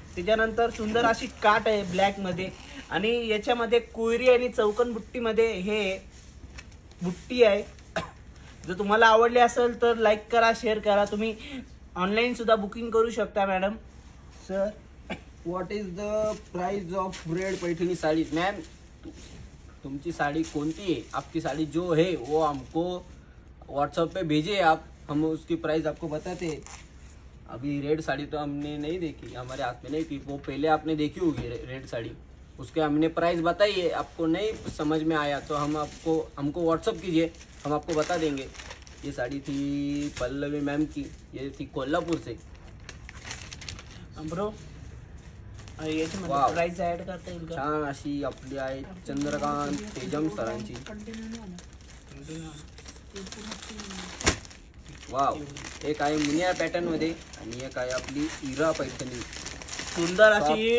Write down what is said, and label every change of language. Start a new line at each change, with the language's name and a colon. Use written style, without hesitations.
Marathi: त्याच्यानंतर सुंदर अशी काट आहे ब्लॅक मध्ये आणि याच्यामध्ये कोयरी आणि चौकन बुट्टी मध्ये हे बुट्टी आहे. जर तुम्हाला आवडली असेल तर लाईक करा, शेअर करा. तुम्ही ऑनलाईन सुद्धा बुकिंग करू शकता madam.
English: Sir what is the price of red Paithani?
Hindi: Paithani sari ma'am
Marathi: तुमची साड़ी कोणती
Hindi: है, आपकी साड़ी जो है वो हमको व्हाट्सएप पे भेजिए आप, हम उसकी प्राइस आपको बताते हैं. अभी रेड साड़ी तो हमने नहीं देखी, हमारे हाथ में नहीं थी. वो पहले आपने देखी होगी रेड साड़ी, उसके हमने प्राइस बताई है. आपको नहीं समझ में आया तो हमको व्हाट्सअप कीजिए, हम आपको बता देंगे. ये साड़ी थी पल्लवी मैम की, ये थी कोल्हापुर से.
Marathi: ब्रो याच्यामध्ये वाव. प्राइस ऍड करता येईल का? छान अशी आपली आहे चंद्रकांत तेजम सरांची. वाव, एक आहे मुनिया पॅटर्न मध्ये आणि एक आहे आपली इरा पैठणी. सुंदर अशी